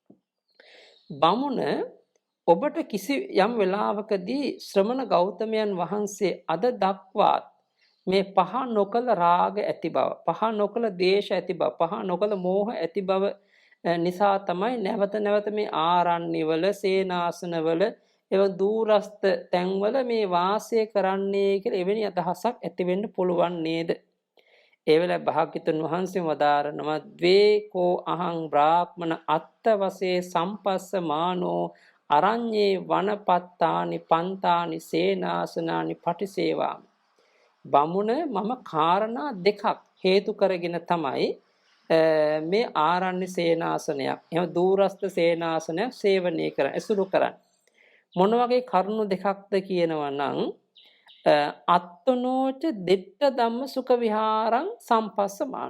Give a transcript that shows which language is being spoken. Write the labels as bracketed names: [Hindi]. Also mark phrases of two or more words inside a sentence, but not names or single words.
[Sinhala] බමුණ ඔබට කිසි යම් වෙලාවකදී ශ්‍රමණ ගෞතමයන් වහන්සේ අද දක්වාත් මේ පහ නොකල රාග ඇති බව, පහ නොකල ද්වේෂ ඇති බව, පහ නොකල මෝහ ඇති බව නිසා තමයි නැවත නැවත මේ ආරණ්‍යවල සේනාසනවල ඒව දූරස්ත තැන්වල මේ වාසය කරන්නේ කියලා එවැනි අදහසක් ඇති වෙන්න පුළුවන් නේද? ඒ වෙලාවේ භාග්‍යතුන් වහන්සේ වදාරනවා [Pali] ද්වේකෝ අහං බ්‍රාහ්මණ අත්ත වසේ සම්පස්ස මානෝ අරඤ්ඤේ වනපත්තානි පන්තානි සේනාසනානි පටිසේවාමි. [Sinhala] බමුණ මම කාරණා දෙකක් හේතු කරගෙන තමයි මේ ආරණ්‍ය සේනාසනයක් එහෙම දූරස්ත සේනාසනයක් සේවනය කරන්න ඇසුරු කරන්න. මොන වගේ කරුණු දෙකක්ද කියනවා නම් [Pali] අත්තනෝච දිට්ඨ ධම්ම සුඛ විහාරං සම්පස්සමානු.